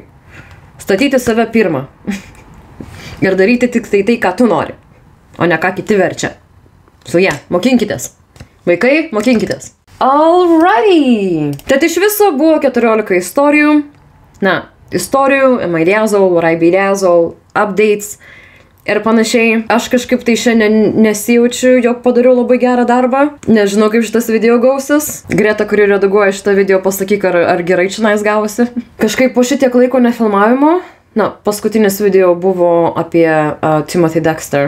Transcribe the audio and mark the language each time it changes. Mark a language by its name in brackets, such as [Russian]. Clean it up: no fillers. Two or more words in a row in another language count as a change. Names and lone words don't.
[Lithuanian] Statyti save pirmą. Ir daryti tik tai, ką tu nori, o ne ką kiti verčia. Su ja, mokinkitės. Vaikai, mokinkitės. Alrighty. Tad iš viso buvo 14 istorijų. Istorijų, [English] am I the asshole, would I be the asshole, updates [Lithuanian] ir panašiai. Aš kažkaip tai šiandien nesijaučiu, jog padariau labai gerą darbą. Nežinau, kaip šitas video gausis. Greta, kuri redaguoja šitą video, pasakyk, ar gerai čionais gavosi. Kažkaip po šitiek laiko nefilmavimo. Paskutinis video buvo apie Timothy Dexter.